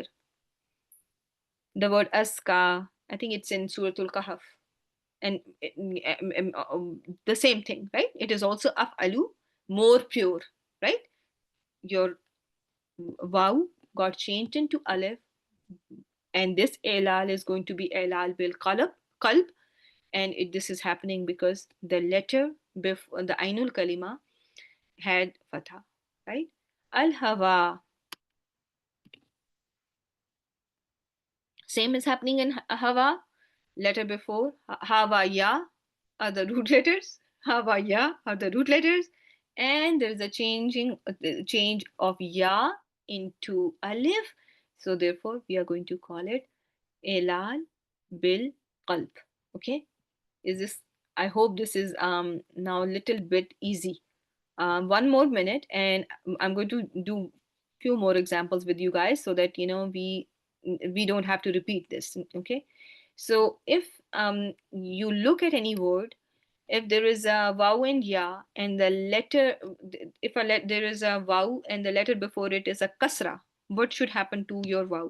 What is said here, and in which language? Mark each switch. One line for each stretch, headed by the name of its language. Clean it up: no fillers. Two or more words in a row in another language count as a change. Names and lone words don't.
English: The word aska, I think it's in Suratul Kahf, and the same thing, right? It is also af'alu, more pure, right? Your waw got changed into alif, and this elal is going to be
Arabic: إعلال بالقلب,
English: and this is happening because the letter before the
Arabic: عين الكلمة
English: had fatha, right?
Arabic: الهوى,
English: same is happening in hawa. Letter before hawa ya are the root letters. Hawa ya are the root letters, and there is a change of ya into alif. So therefore, we are going to call it
Arabic: إعلال بالقلب.
English: Okay, is this? I hope this is now a little bit easy. One more minute, and I'm going to do few more examples with you guys so that we don't have to repeat this. Okay, so if you look at any word, if there is a vowel and ya and the letter, if there is a vowel and the letter before it is a kasra, what should happen to your vowel?